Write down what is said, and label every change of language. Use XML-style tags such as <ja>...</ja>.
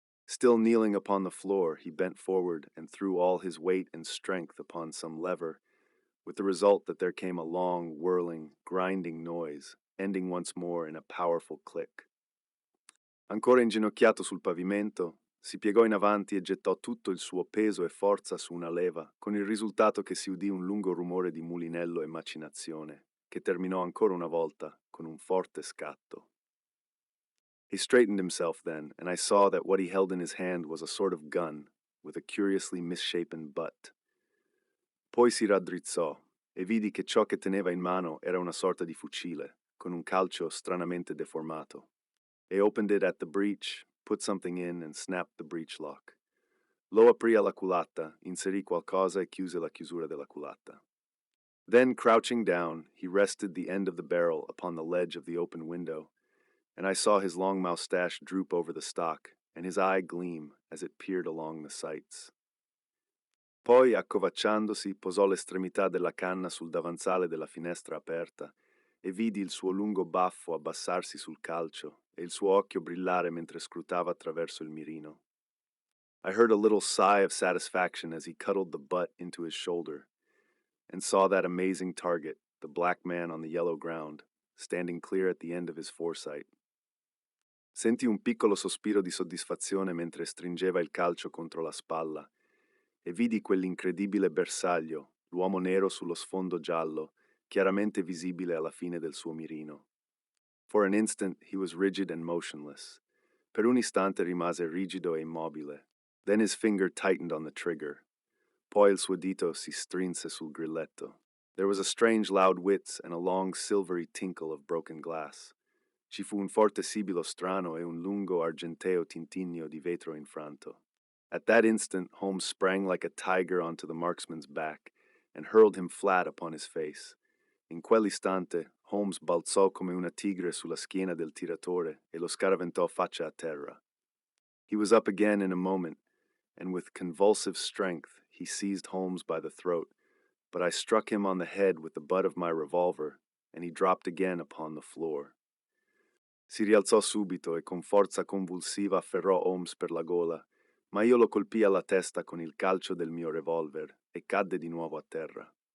<en>Still kneeling upon the floor, he bent forward and threw all his weight and strength upon some lever, with the result that there came a long, whirling, grinding noise, ending once more in a powerful click.</en> <it>Ancora inginocchiato sul pavimento, si piegò in avanti e gettò tutto il suo peso e forza su una leva, con il risultato che si udì un lungo rumore di mulinello e macinazione, che terminò ancora una volta con un forte scatto.</it> <en>He straightened himself then, and I saw that what he held in his hand was a sort of gun, with a curiously misshapen butt.</en> <it>Poi si raddrizzò, e vidi che ciò che teneva in mano era una sorta di fucile, con un calcio stranamente deformato.</it> <en>He opened it at the breech, put something in, and snapped the breech lock.</en> <it>Lo aprì alla culata, inserì qualcosa e chiuse la chiusura della culata.</it> <en>Then, crouching down, he rested the end of the barrel upon the ledge of the open window, and I saw his long moustache droop over the stock, and his eye gleam as it peered along the sights.</en> <it>Poi, accovacciandosi, posò l'estremità della canna sul davanzale della finestra aperta e vidi il suo lungo baffo abbassarsi sul calcio e il suo occhio brillare mentre scrutava attraverso il mirino.</it> <en>I heard a little sigh of satisfaction as he cuddled the butt into his shoulder and saw that amazing target, the black man on the yellow ground, standing clear at the end of his foresight.</en> <it>Sentì un piccolo sospiro di soddisfazione mentre stringeva il calcio contro la spalla e vidi quell'incredibile bersaglio, l'uomo nero sullo sfondo giallo, chiaramente visibile alla fine del suo mirino.</it> <en>For an instant he was rigid and motionless.</en> <it>Per un istante rimase rigido e immobile.</it> <en>Then his finger tightened on the trigger.</en> <it>Poi il suo dito si strinse sul grilletto.</it> <en>There was a strange loud whiz and a long silvery tinkle of broken glass.</en> <it>Ci fu un forte sibilo strano e un lungo argenteo tintinnio di vetro infranto.</it> <en>At that instant, Holmes sprang like a tiger onto the marksman's back and hurled him flat upon his face.</en> <it>In quell'istante, Holmes balzò come una tigre sulla schiena del tiratore e lo scaraventò faccia a terra.</it> <en>He was up again in a moment, and with convulsive strength he seized Holmes by the throat, but I struck him on the head with the butt of my revolver, and he dropped again upon the floor.</en> <it>Si rialzò subito e con forza convulsiva afferrò Holmes per la gola, ma io lo colpii alla testa con il calcio del mio revolver e cadde di nuovo a terra.</it>